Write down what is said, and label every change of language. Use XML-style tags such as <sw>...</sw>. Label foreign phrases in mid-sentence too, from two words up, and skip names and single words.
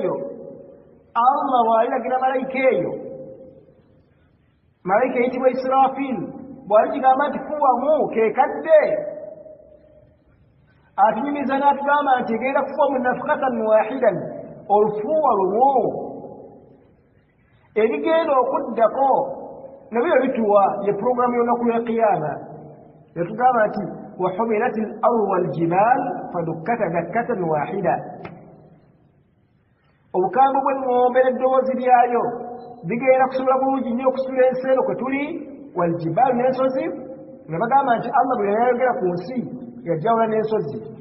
<lg>eyo malayika eyitibwa Israfil bw'alikigamba nti fuuwamu keekadde atunyumiza n'atugamba nti egenda kufuuwa mu</lg> <ar>نفخة واحدة</ar> <lg>olufuuwa lumu erigenda okuddako nabyo bituwa ye puroguramu y'olunaku lw'eqiyama yatugamba nti</lg> <ar>وحملت الأرض والجبال فدكتا دكة واحدة</ar> <lg>obukambwe bw'eŋŋombe n'eddoboozi lyayo bigenda kusobola bulungi nnyo okusula ensi eno kwe tuli waljibaalu n'ensozi nga bagamba nti Allah bwe yayogera ku nsi yajawula n'ensozi</lg>